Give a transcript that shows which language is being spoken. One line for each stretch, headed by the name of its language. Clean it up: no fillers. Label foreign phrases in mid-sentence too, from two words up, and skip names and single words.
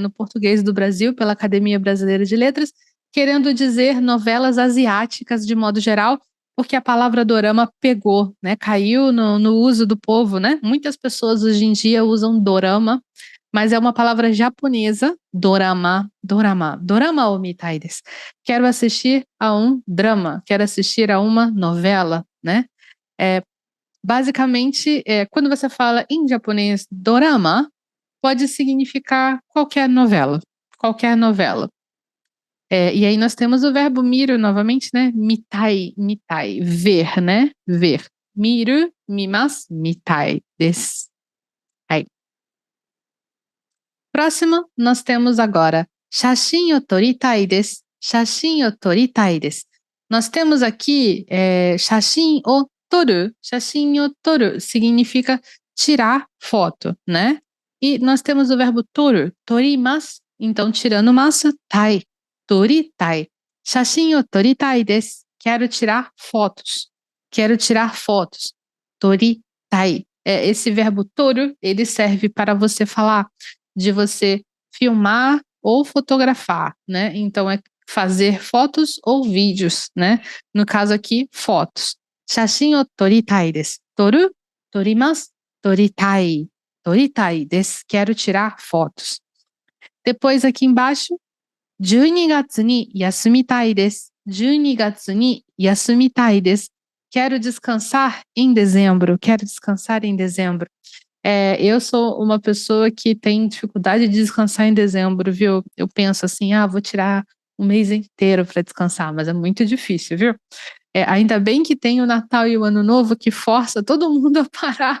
Portuguese: No português do Brasil, pela Academia Brasileira de Letras, querendo dizer novelas asiáticas de modo geral, porque a palavra dorama pegou, né? Caiu no uso do povo, né? Muitas pessoas hoje em dia usam dorama, mas é uma palavra japonesa, dorama, dorama,
Japanese: ドラマを見たいです.
Portuguese: Quero assistir a um drama, quero assistir a uma novela, né? Basicamente, quando você fala em japonês dorama, pode significar qualquer novela, qualquer novela. E aí nós temos o verbo miru novamente, né?
Japanese: 見たい、見たい,
Portuguese: ver, né? Ver. Miru,
Japanese: 見ます、見たいです.
Portuguese: Próximo, nós temos agora
Japanese: 写真を撮りたいです. 写真を撮りたいです.
Portuguese: Nós temos aqui
Japanese: 写真を撮る. 写真を撮る
Portuguese: significa tirar foto, né? E nós temos o verbo
Japanese: 撮る、撮ります.
Portuguese: Então, tirando masu, tai. Toritai.
Japanese: 写真を撮りたいです.
Portuguese: Quero tirar fotos. Quero tirar fotos. Toritai. Esse verbo toru, ele serve para você falar de você filmar ou fotografar, né? Então, é fazer fotos ou vídeos, né? No caso aqui, fotos.
Japanese: 写真を撮りたいです. 撮る、撮ります、撮りたい。撮りたいです.
Portuguese: Quero tirar fotos. Depois aqui embaixo,
Japanese: 12 月に休みたいです。12月に休みたいです。
Portuguese: Quero descansar em dezembro. Quero descansar em dezembro. Eu sou uma pessoa que tem dificuldade de descansar em dezembro, viu? Eu penso assim, vou tirar um mês inteiro para descansar, mas é muito difícil, viu? Ainda bem que tem o Natal e o Ano Novo que força todo mundo a parar.